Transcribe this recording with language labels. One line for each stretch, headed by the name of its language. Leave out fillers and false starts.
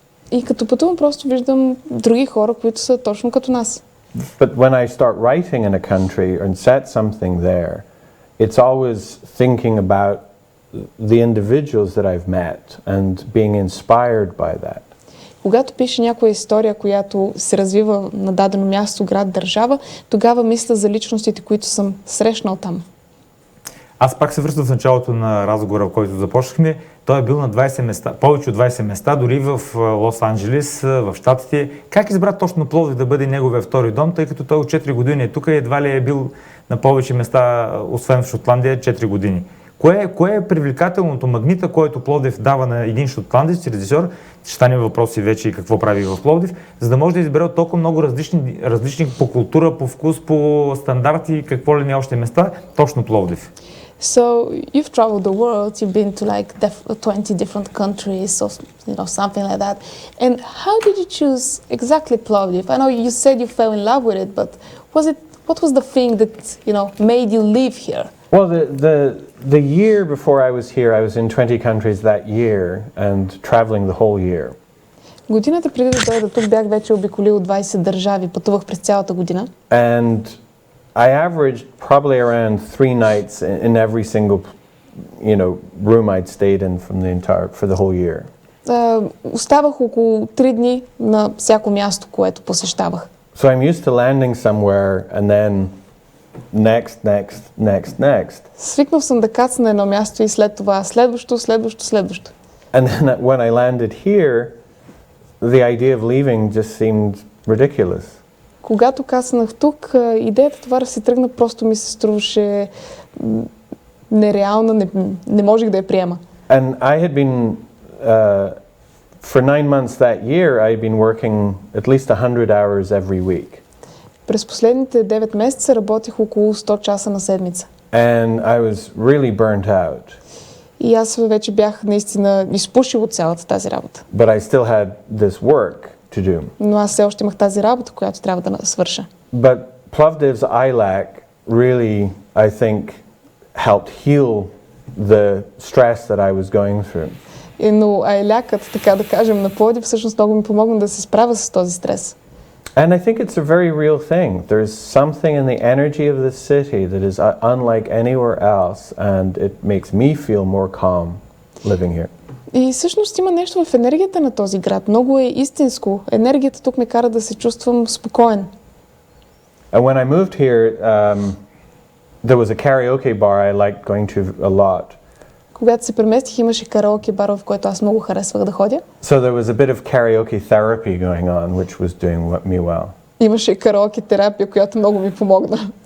Bulgarian: И като пътувам, просто виждам други хора, които са точно като нас.
English: But when I start writing in a country and set something there, it's always thinking about the individuals that I've met and being inspired by that.
Bulgarian: Когато пише някоя история, която се развива на дадено място, град, държава, тогава мисля за личностите, които съм срещнал там. Аз пак се връщам в началото на разговора, в който започнахме. Той е бил на 20 места, повече от 20 места, дори в Лос-Анджелес, в Щатите. Как избра точно Пловдив да бъде неговия втори дом, тъй като той от 4 години е тук и едва ли е бил на повече места, освен в Шотландия, 4 години? Кое е привлекателното магнита, който Пловдив дава на един шотландец, режисьор, ще стане въпроси вече и какво прави в Пловдив, за да може да избере от толкова много различни по култура, по вкус, по стандарти, какво ли не още места, точно Пловдив?
English: So you've traveled the world, you've been to like 20 different countries or something like that. And how did you choose exactly Plовdив? I know you said you fell in love with it, but what was the thing that made you live here? Well, the year before I was here, I was in 20 countries that year and traveling the whole year.
Bulgarian: Годината преди да дойда тук бях вече обиколил 20 държави, пътувах през цялата година.
English: And I averaged probably around 3 nights in every single, room I'd stayed in for the whole year.
Bulgarian: Оставах около 3 дни на всяко място, което посещавах.
English: So I'm used to landing somewhere and then next.
Bulgarian: Свикнал съм да кацна на едно място и след това следващо.
English: And then when I landed here, the idea of leaving just seemed ridiculous.
Bulgarian: Когато кацнах тук, идеята това да си тръгна просто ми се струваше нереална, не можех да я приема.
English: And I had been, for 9 months that year, I had been working at least 100 hours every week.
Bulgarian: През последните 9 месеца работих около 100 часа на седмица.
English: And I was really burnt out.
Bulgarian: И аз вече бях наистина изпушил от цялата тази работа.
English: But I still had this work to do.
Bulgarian: Но аз все още имах тази работа, която трябва да свърша.
English: But Plovdiv's ILAC really, I think, helped heal the stress that I was going through.
Bulgarian: Но айлякът, така да кажем, на Пловдив всъщност много ми помогна да се справя с този стрес.
English: And I think it's a very real thing. There's something in the energy of the city that is unlike anywhere else, and it makes me feel more calm living here.
Bulgarian: И всъщност има нещо в енергията на този град. Много е истинско. Енергията тук ме кара да се чувствам спокоен.
English: And when I moved here, there was a karaoke bar I liked going to a lot
Bulgarian: Когато се преместих, имаше караоке бар, в който аз много харесвах да ходя.
English: So there was a bit of karaoke therapy going on, which was doing me well.
Bulgarian: Имаше караоке терапия, която много ми помогна.